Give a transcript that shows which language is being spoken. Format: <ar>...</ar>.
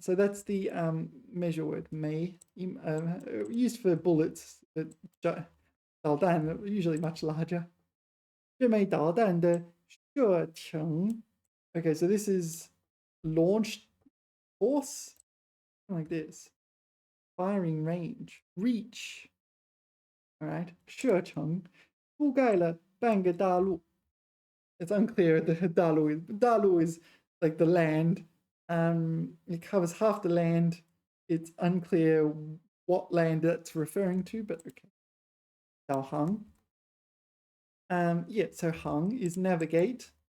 <en>So that's the measure word 枚 used for bullets, but 导弹 usually much larger.</en> <zh>支枚导弹的射程.</zh> <en>Okay, so this is launch force, like this. Firing range, reach. All right,</en> <zh>射程覆盖了半个大陆.</zh> <en>It's unclear the 大陆 is. 大陆 is like the land. It covers half the land. It's unclear what land that's referring to, but okay. 导航.Yeah, so 航 is navigate.</en>